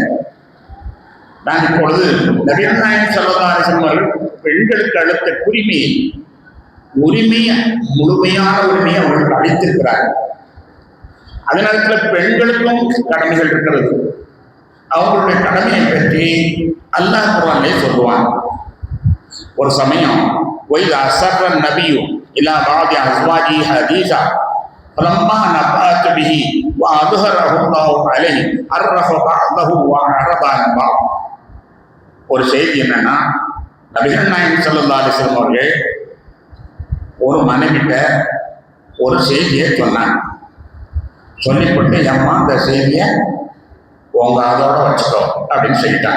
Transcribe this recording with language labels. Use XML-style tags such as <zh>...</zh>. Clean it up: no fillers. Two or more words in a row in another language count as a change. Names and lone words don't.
<ta>நான் இப்பொழுது நபிகள் நாயகம்</ta> <ar>صلى الله عليه وسلم</ar> <ta>அவர்கள் பெண்களுக்கு அளித்த உரிமையை முழுமையான உரிமையை அவர்களுக்கு அளித்திருக்கிறார்கள். அதே நேரத்தில் பெண்களுக்கும் கடமைகள் இருக்கிறது. அவங்களுடைய கடமையை பற்றி அல்லாஹ் குர்ஆனிலே சொல்லுவான். ஒரு சமயம்</ta> <ar>وَإِذَا أَسَرَّ النَّبِيُّ إِلَى بَعْضِ أَزْوَاجِهِ حَدِيثًا فَلَمَّا نَبَّأَتْ بِهِ وَأَظْهَرَهُ اللَّهُ عَلَيْهِ عَرَّفَ بَعْضَهُ وَأَعْرَضَ عَنْ بَعْضٍ.</ar> <ta>ஒரு செய்தி என்னன்னா, நபிகள் நாயகம்</ta> <ar>صلى الله عليه وسلم</ar> <ta>அவர்கள் ஒரு மனைவிட்ட ஒரு செய்தியை சொன்னாங்க. சொல்லிவிட்டு, அம்மா அந்த செய்தியை உங்க அதோட வச்சுக்கோ அப்படின்னு சொல்லிட்டாங்க.</ta>